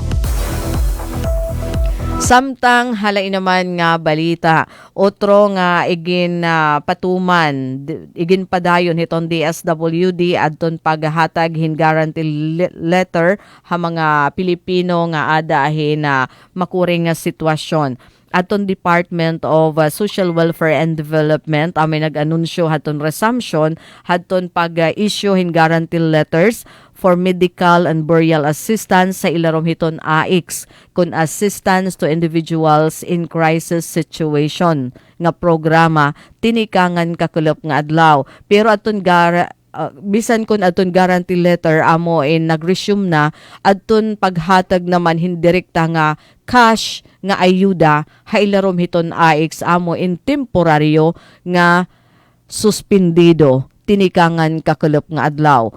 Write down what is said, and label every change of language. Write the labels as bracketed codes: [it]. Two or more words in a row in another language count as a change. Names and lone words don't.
[war] Samtang halay naman nga balita, otro nga patuman, igin padayon hiton DSWD adton paghatag hin [en] guarantee letter [war] ha mga Pilipino nga adahin na makuring nga sitwasyon. Aton Department of Social Welfare and Development may nag-anunsyo haton resumption haton pag-issue hin [en] guarantee letters for medical and burial assistance [war] sa ilarom hiton AIX kun [en] assistance to individuals in crisis situation [war] nga programa tinikangan kakulop nga adlaw pero aton bisan kun aton [en] guarantee letter [war] amo in nag-resume na adton paghatag naman hindirekta nga cash nga ayuda hailarom hiton AIX amo in temporaryo nga suspendido tinikangan kakulop nga adlaw.